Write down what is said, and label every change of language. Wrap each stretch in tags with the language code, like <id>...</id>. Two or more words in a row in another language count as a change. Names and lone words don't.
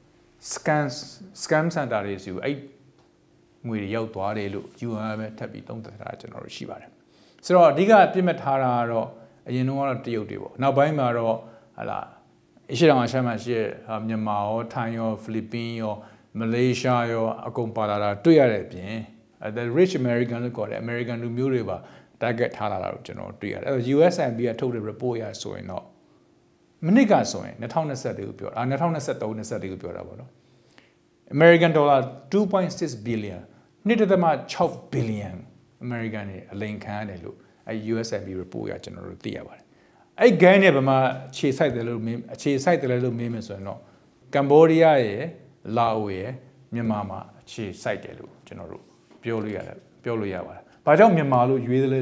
<en>scam center</en> <my>တွေစီကိုအဲ့ငွေတွေရောက်သွားတယ်လို့ UN ပဲထပ်ပြီးသုံးသပ်တာကျွန်တော်တို့ရှိပါတယ်ဆိုတော့အဓိကပြစ်မှတ်ထားတာကတော့ အရင်တော့တရုတ်တွေပေါ့နောက်ပိုင်းမှာတော့ဟာလာအရှေ့တောင်အာရှမှာရှိတဲ့မြန်မာရောထိုင်းရောဖိလစ်ပင်းရောမလေးရှားရောအကုန်ပါလာတာတွေ့ရတဲ့အပြင်</my> <en>the rich American</en> <my>လို့ခေါ်တဲ့ American လူမျိုးတွေပါ target ထားလာတာကိုကျွန်တော်တွေ့ရတယ်အဲ့တော့ USIP ကထုတ်တဲ့ report ရဆိုရင်တော့မနစ်ကဆိုရင်2024ကိုပြောတာ2023 24ကိုပြောတာပေါ့နော်</my> <en>American dollar 2.6 billion 1.6 billion American</en> <my>တွေအလိမ်ခံရတယ်လို့အဲ USIP report ရကျွန်တော်တို့သိရပါတယ်အဲ့ gain နဲ့ဗမာအခြေစိုက်တယ်လို့အခြေစိုက်တယ်လို့မေးမယ်ဆိုရင်တော့ကမ် ဘောဒီးယားရဲ့လာအိုရဲ့မြန်မာမှာအခြေစိုက်တယ်လို့ကျွန်တော်တို့ပြောလို့ရပါတယ်။ဘာကြောင့်မြန်မာလို့ရွေးသလဲ</my>